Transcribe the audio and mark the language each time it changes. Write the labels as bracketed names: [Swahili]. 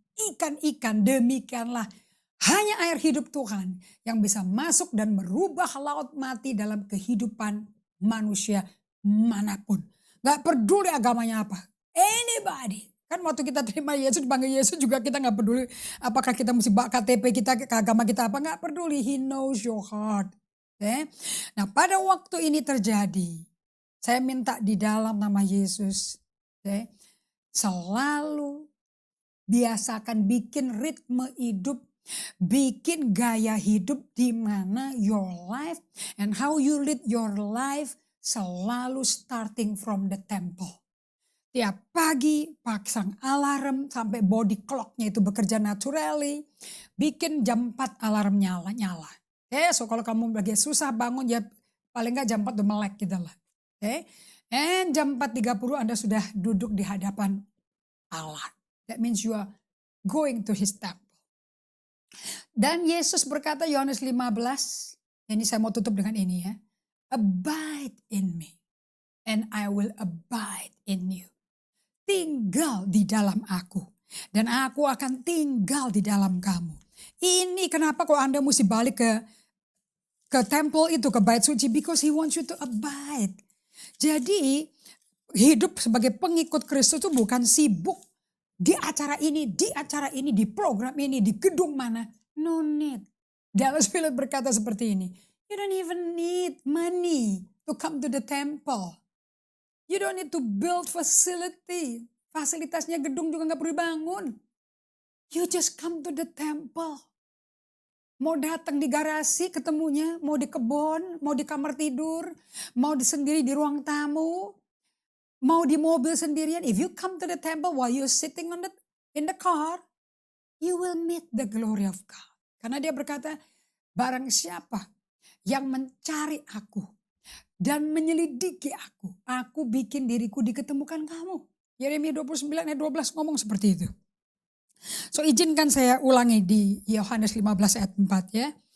[Indonesian] Ikan-ikan, demikianlah hanya air hidup Tuhan yang bisa masuk dan merubah laut mati dalam kehidupan manusia manapun. Gak peduli agamanya apa. [English] Anybody. [Indonesian] Kan waktu kita terima Yesus, dipanggil Yesus juga kita gak peduli apakah kita mesti bawa KTP kita, ke agama kita apa. Gak peduli, [English] He knows your heart. [Indonesian] Nah pada waktu ini terjadi, saya minta di dalam nama Yesus, selalu biasakan bikin ritme hidup, bikin gaya hidup di mana [English] your life and how you lead your life [Indonesian] selalu [English] starting from the temple. [Indonesian] Tiap pagi pasang alarm sampai body clocknya itu bekerja naturally, bikin jam 4 alarm nyala. So kalau kamu lagi susah bangun ya paling gak jam 4 udah melek gitu lah. And jam 4.30 Anda sudah duduk di hadapan Allah. [English] That means you are going to His temple. [Indonesian] Dan Yesus berkata Yohanes 15, ini saya mau tutup dengan ini ya. [English] Abide in me and I will abide in you. [Indonesian] Tinggal di dalam aku dan aku akan tinggal di dalam kamu. Ini kenapa kok Anda mesti balik ke temple itu, ke bait suci, [English] because He wants you to abide. [Indonesian] Jadi hidup sebagai pengikut Kristus itu bukan sibuk di acara ini, di program ini, di gedung mana. [English] No need. [Indonesian] Dallas Willard berkata seperti ini. [English] You don't even need money to come to the temple. You don't need to build facility. [Indonesian] Fasilitasnya gedung juga gak perlu bangun. [English] You just come to the temple. [Indonesian] Mau datang di garasi ketemunya, mau di kebun, mau di kamar tidur, mau sendiri di ruang tamu. mau di mobil sendirian, [English] if you come to the temple while you're sitting in the car, you will meet the glory of God. [Indonesian] Karena dia berkata, barang siapa yang mencari aku dan menyelidiki aku bikin diriku diketemukan kamu. Yeremia 29 ayat 12 ngomong seperti itu. So izinkan saya ulangi di Yohanes 15 ayat 4 ya.